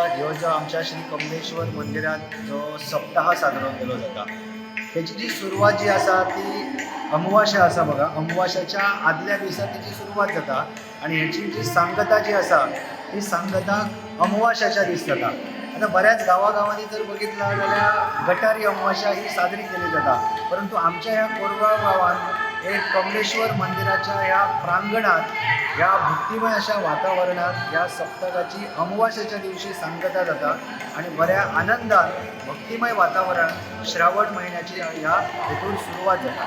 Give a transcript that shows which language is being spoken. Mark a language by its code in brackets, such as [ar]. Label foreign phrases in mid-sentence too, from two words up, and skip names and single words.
[kok] हो जो आमच्या श्री कमलेश्वर मंदिरात जो सप्ताह साजरो केलो जाता त्याची जी सुरवात जी आसा ती अमावास्या आसा बघा. अमावास्याच्या आदल्या दिसा त्याची सुरवात जाता आणि ह्याची जी सांगता जी आसा ती सांगता अमावास्याच्या दीस जाता. आता बऱ्याच गावागावांनी जर बघितलं जाल्यार गटारी अमावास्या ही साजरी केली जाता, परंतु आमच्या ह्या कोरगाव गावात एक कमलेश्वर मंदिराच्या ह्या प्रांगणात ह्या भक्तिमय अशा वातावरणात या सप्तकाची अमावास्येच्या दिवशी सांगता जाता आणि बऱ्या आनंदात भक्तिमय वातावरण श्रावण महिन्याची ह्या हेतून सुरुवात जाता.